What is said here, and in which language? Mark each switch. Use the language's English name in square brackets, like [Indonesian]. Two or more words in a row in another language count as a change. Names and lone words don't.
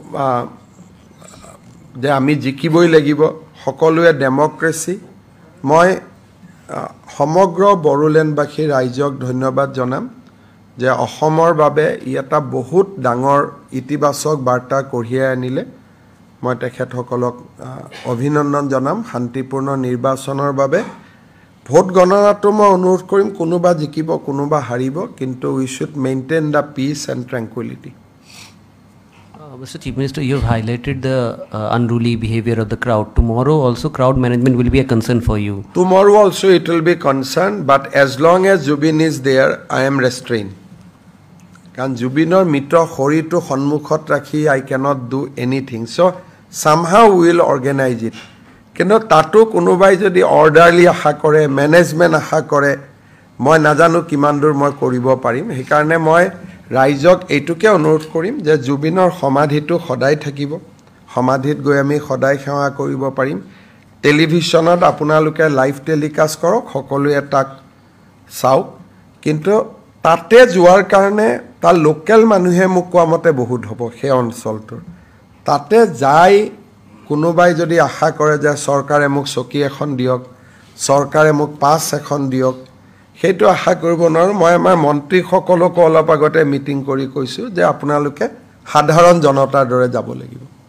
[Assamese] যে আমি জিকিবই লাগিব সকলোৱে ডেমক্ৰেসি মই সমগ্ৰ বড়োলেণ্ডবাসী ৰাইজক ধন্যবাদ জনাম যে অসমৰ বাবে ই এটা বহুত ডাঙৰ ইতিবাচক বাৰ্তা কঢ়িয়াই আনিলে মই তেখেতসকলক অভিনন্দন জনাম শান্তিপূৰ্ণ নিৰ্বাচনৰ বাবে ভোট গণনাটো মই অনুৰোধ কৰিম কোনোবা জিকিব কোনোবা হাৰিব কিন্তু [English] we should maintain the peace and tranquility. Mr. Chief Minister, you have highlighted the unruly behavior of the crowd. Tomorrow also crowd management will be a concern for you. Tomorrow also it will be concern, but as long as Jubin is there, I am restrained. [Assamese] কাণ জুবিনৰ মিতো খৰিটু খনমুখত ৰাখি [English] I cannot do anything. So somehow we will organize it. [Assamese] কিন্তু তাতো কোনোবাই যদি orderly আহি কৰে, management আহি কৰে, মই নাজানো কিমান দূৰ মই কৰিব পাৰিম. হে কাৰণে মই ৰাইজক এইটোকে অনুৰোধ কৰিম যে জুবিনৰ সমাধিটো সদায় থাকিব সমাধিত গৈ আমি সদায় সেৱা কৰিব পাৰিম টেলিভিছনত আপোনালোকে লাইভ টেলিকাষ্ট কৰক সকলোৱে তাক চাওক কিন্তু তাতে যোৱাৰ কাৰণে তাৰ লোকেল মানুহে মোক কোৱা মতে বহুত হ'ব সেই অঞ্চলটোৰ তাতে যাই কোনোবাই যদি আশা কৰে যে চৰকাৰে মোক চকী এখন দিয়ক চৰকাৰে মোক পাছ এখন দিয়ক সেইটো আশা কৰিব নোৱাৰো মই আমাৰ মন্ত্ৰী সকলক অলপ আগতে মিটিং কৰি কৈছো যে আপোনালোকে সাধাৰণ জনতাৰ দৰে যাব লাগিব